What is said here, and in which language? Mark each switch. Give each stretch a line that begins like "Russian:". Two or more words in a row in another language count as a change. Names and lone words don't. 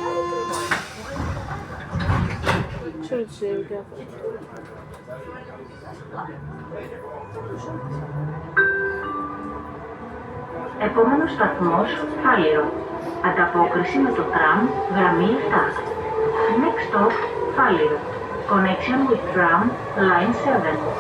Greek: Ξέρω τι συμβαίνει και αυτό. Επόμενος σταθμός, Φάληρο. Ανταπόκριση με το τραμ, γραμμή 7.
English: Next stop, Φάληρο. Connection with tram, line 7.